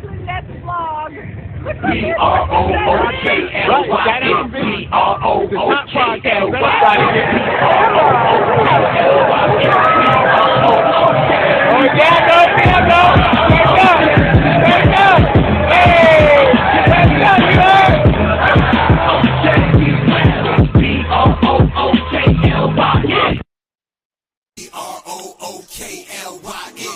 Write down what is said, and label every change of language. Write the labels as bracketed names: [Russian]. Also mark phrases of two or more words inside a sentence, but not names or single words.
[English] Nets vlog. B-R-O-O-K-L-Y-N-B-R-O-O-K-L-Y-N. The top podcast. Oh, yeah, go. Wake up. Hey, wake up, you heard? B-R-O-O-K-L-Y-N. B-R-O-O-K-L-Y-N.